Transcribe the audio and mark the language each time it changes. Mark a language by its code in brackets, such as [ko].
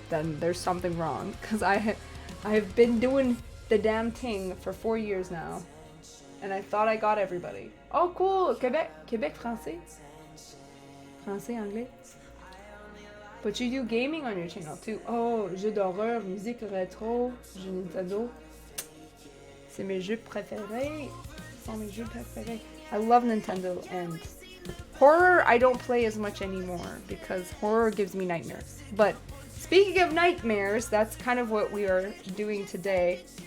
[en] then there's something wrong. Because I've been doing the damn thing for 4 years now. And I thought I got everybody. Oh, cool! [fr] Québec, français. Français, anglais. [en] But you do gaming on your channel too. [fr] Oh, jeux d'horreur, musique rétro, jeux Nintendo. C'est mes jeux préférés. Ce sont mes jeux préférés. [en] I love Nintendo, and horror I don't play as much anymore because horror gives me nightmares. But speaking of nightmares, that's kind of what we are doing today.